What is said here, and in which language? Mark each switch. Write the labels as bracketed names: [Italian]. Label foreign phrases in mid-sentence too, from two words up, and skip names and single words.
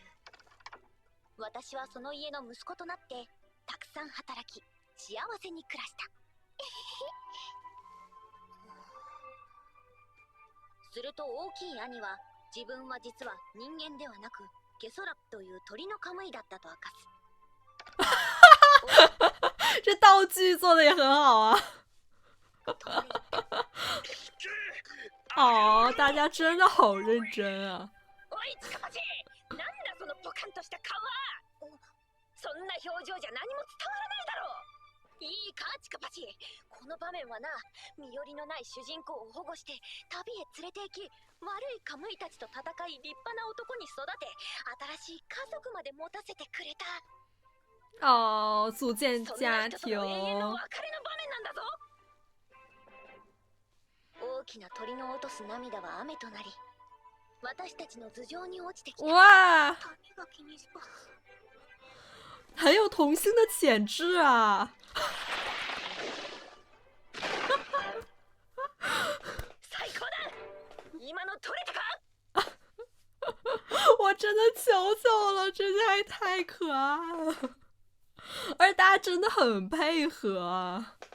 [Japanese] 私はその家の息子となってたくさん働き幸せに暮らした。すると大きい兄は自分は実は人間ではなくゲソラプという鳥のカムイだったと明かす。 [Chinese] 这道具做的也很好啊。哦，大家真的好认真啊。 [Japanese] おいチカパチ、なんだそのポカンとした顔は。そんな表情じゃ何も伝わらないだろう。いいかチカパチ、この場面はな、身寄りのない主人公を保護して旅へ連れて行き、悪いカムイたちと戦い立派な男に育て、新しい家族まで持たせてくれた。 [Chinese] 哦，组建 [Japanese] そんな [Chinese] 家 [Japanese] 人との永遠の [Chinese] 庭。 [Japanese] 別れの場面なんだぞ。大きな鳥の落とす涙は雨となり、私たちの頭上に落ちてきた。 [Chinese] 哇， [Japanese] 種が気にします。 [Chinese] 很有童星的潜质啊。 [Japanese] 最高だ。今の取れたか。 [Chinese] 我真的求求了，这些还太可爱了，而且大家真的很配合啊。